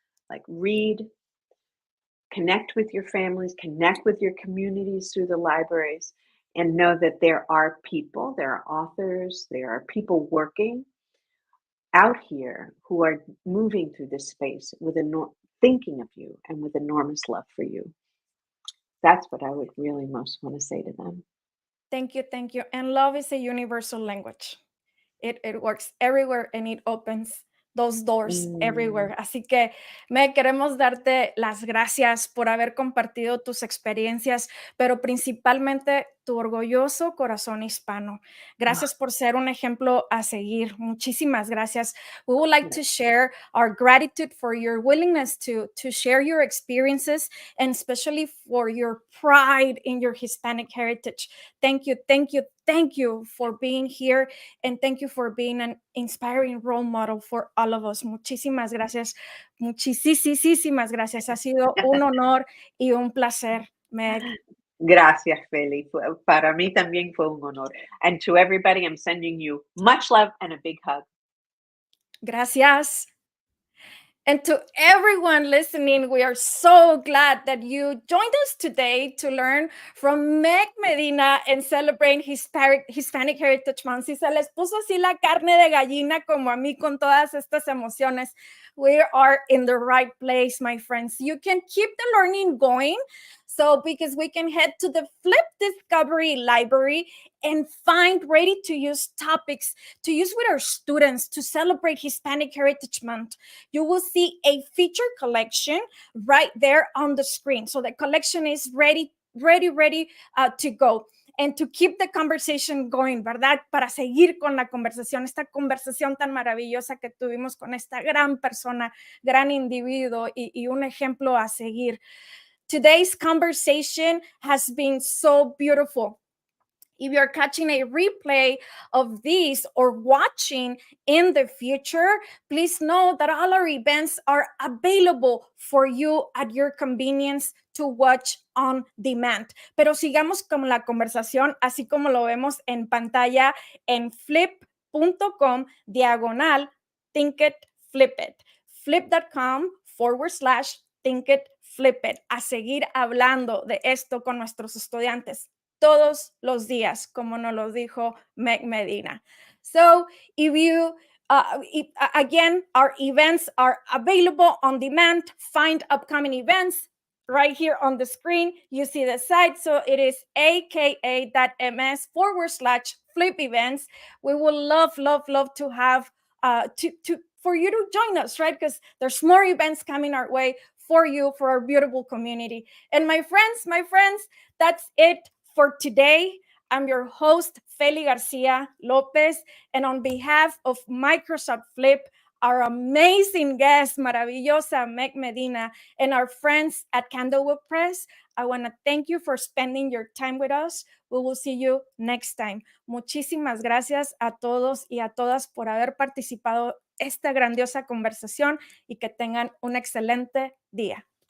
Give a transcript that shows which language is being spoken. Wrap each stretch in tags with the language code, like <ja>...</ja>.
<en>Like, read, connect with your families, connect with your communities through the libraries, and know that there are people, there are authors, there are people working out here who are moving through this space with thinking of you and with enormous love for you. That's what I would really most want to say to them. Thank you, thank you. And love is a universal language. It works everywhere and it opens those doors Mm, everywhere.</en> <es>Así que, me queremos darte las gracias por haber compartido tus experiencias, pero principalmente tu orgulloso corazón hispano. ah, Gracias por ser un ejemplo a seguir. Muchísimas gracias.</es> <en>We would like to</en> <es>gracias.</es> <en>share our gratitude for your willingness to share your experiences, and especially for your pride in your Hispanic heritage. Thank you, thank you, thank you for being here, and thank you for being an inspiring role model for all of us.</en> <es>Muchísimas gracias. Muchísimas gracias. Ha sido un honor y un placer, Meg. Gracias, Feli. Para mí también fue un honor.</es> <en>And to everybody, I'm sending you much love and a big hug.</en> <es>Gracias.</es> <en>And to everyone listening, we are so glad that you joined us today to learn from Meg Medina and celebrate Hispanic Heritage Month.</en> <es>Si se les puso así la carne de gallina como a mí con todas estas emociones,</es> <en>we are in the right place, my friends. You can keep the learning going. So, because we can head to the Flip Discovery Library and find ready to use topics to use with our students to celebrate Hispanic Heritage Month. You will see a feature collection right there on the screen. So the collection is ready to go. And to keep the conversation going,</en> <es>¿verdad? Para seguir con la conversación, esta conversación tan maravillosa que tuvimos con esta gran persona, gran individuo y un ejemplo a seguir.</es> <en>Today's conversation has been so beautiful. If you're catching a replay of this or watching in the future, please know that all our events are available for you at your convenience to watch on demand.</en> <es>Pero sigamos con la conversación, así como lo vemos en pantalla en flip.com/Think It, Flip It. Flip.com/Think It, Flip It. A seguir hablando de esto con nuestros estudiantes todos los días, como nos lo dijo Meg Medina.</es> <en>So again, our events are available on demand. Find upcoming events right here on the screen. You see the site. So it is aka.ms/flip events. We would love to have for you to join us, right? Because there's more events coming our way for you, for our beautiful community. And my friends, that's it for today. I'm your host, Feli Garcia Lopez, and on behalf of Microsoft Flip, our amazing guest, maravillosa Meg Medina, and our friends at Candlewood Press, I want to thank you for spending your time with us. We will see you next time.</en> <es>Muchísimas gracias a todos y a todas por haber participado en esta grandiosa conversación y que tengan un excelente día.</es>